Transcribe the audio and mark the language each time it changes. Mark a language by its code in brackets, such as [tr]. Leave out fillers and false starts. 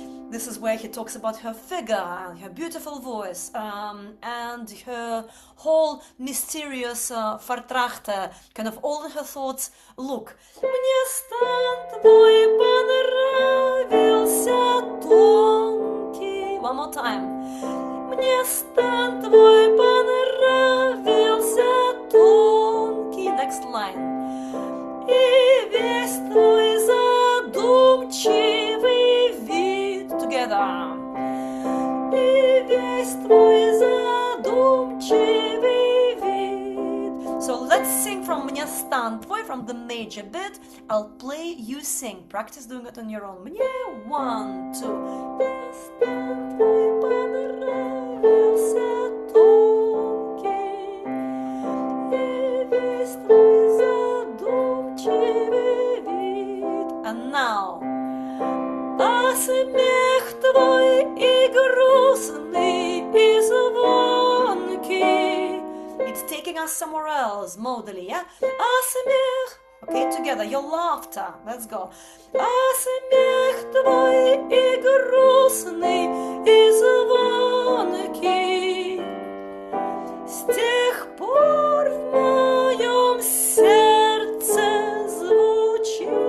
[en] This is where he talks about her figure and her beautiful voice and her whole mysterious Vertrachte, kind of all her thoughts. [ru] Look, мне стан твой понравился тонкий. [en] One more time. [ru] Мне стан твой понравился тонкий. [en] Next line. [ru] И весь твой задумчивый вид. [en] Together. [ru] И весь твой задумчивый вид. [en] So let's sing from [ru] Мне стан твой, [en] from the major bit. I'll play, you sing. Practice doing it on your own. Мне 1, 2. [ru] Мне стан твой понравился тонкий. И весь твой задумчивый вид. [en] And now. [ru] А смех твой и грустный, и звонкий. [en] It's taking us somewhere else, modally, yeah? [ru] А смех, [en] okay, together, your laughter, let's go. [ru] А смех твой и грустный, и звонкий. С тех пор в моем сердце звучит.